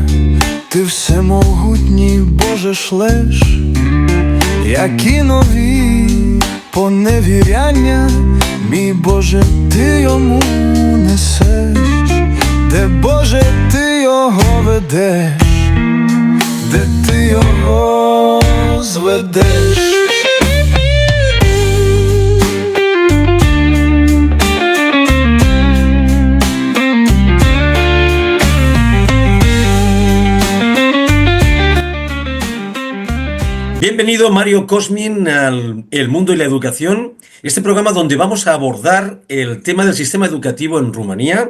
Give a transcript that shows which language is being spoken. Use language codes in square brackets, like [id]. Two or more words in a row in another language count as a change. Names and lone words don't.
[uk] Ти всемогутній, Боже, шлеш, які нові поневіряння, мій Боже, Ти йому несеш. Де, Боже, Ти його ведеш, де Ти його зведеш. [es] Bienvenido Mario Cosmin al El Mundo y la Educación, este programa donde vamos a abordar el tema del sistema educativo en Rumanía.